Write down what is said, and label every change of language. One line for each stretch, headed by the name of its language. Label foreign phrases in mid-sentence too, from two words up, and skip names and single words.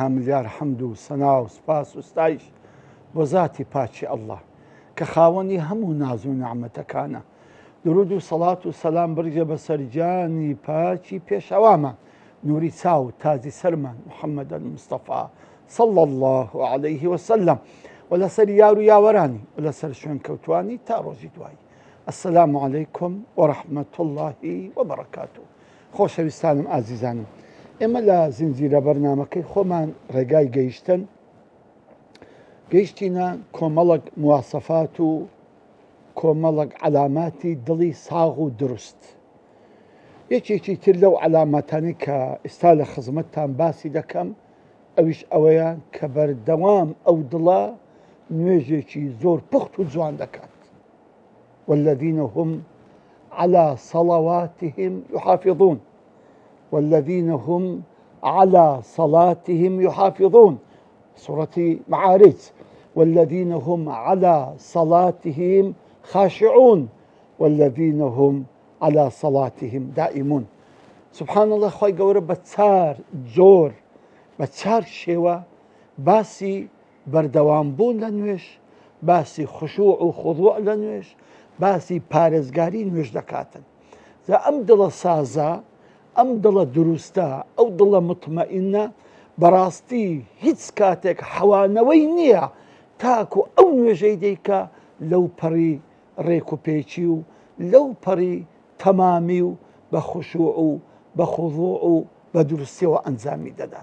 Central Kurdish: ملیار حەمد و سەنا و سپاس و ستایش بۆ ذاتی پاچی ئەڵڵا کە خاوەنی هەموو ناز و نعمەتەکانە. درود و سەڵات و سەلام بڕیژە بە سەرجانی پاچی پێشەوامە نووری چاو تازی سەرمان محەممەد
Arabic: المستەفا صلى الله عليه وسلم
Central Kurdish: و لەسەر یار و یاوەرانی و لەسەر شوێن کەوتوانی تا ڕۆژی دوایی.
Arabic: السلام عليكم ورحمة الله وبركاته.
Central Kurdish: خۆشەویستانم ئازیزانم، ئێمە لە زنجیرە بەرنامەکەی خۆمان ڕێگای گەیشتینە کۆمەڵک مواسەفات و کۆمەڵک علاماتی دڵی ساغ و دروست. یەکێکی تر لەو علاماتانی کە ئێستا لە خزمەتتان باسی دەکەم ئەویش ئەوەیە کە بەردەوام ئەو دڵە نوێژێکی زۆر پوخت و جوان دەکات.
Arabic: والذين هم على صلواتهم يحافظون والذين هم على صلاتهم يحافظون سورة معارج والذين هم على صلاتهم خاشعون والذين هم على صلاتهم دائمون. سبحان الله
Central Kurdish: خوای گەورە بە چار جۆر بە چار شێوە باسی بەردەوامبوون لە نوێژ، باسی خشوع و خضوع لە نوێژ، باسی پارێزگاری نوێژ دەکاتن. ئەم دڵە سازە، ئەم دڵە دروستە، ئەو دڵە مطمئینە بەڕاستی هیچ کاتێک حەوانەوەی نییە تاکو ئەو نوێژەی دەیکە لەو پەڕی ڕێک و پێچی و لەو پەڕی تەمامی و بە خشوع و بە خضوع و بە دروستیەوە ئەنجامی دەدات.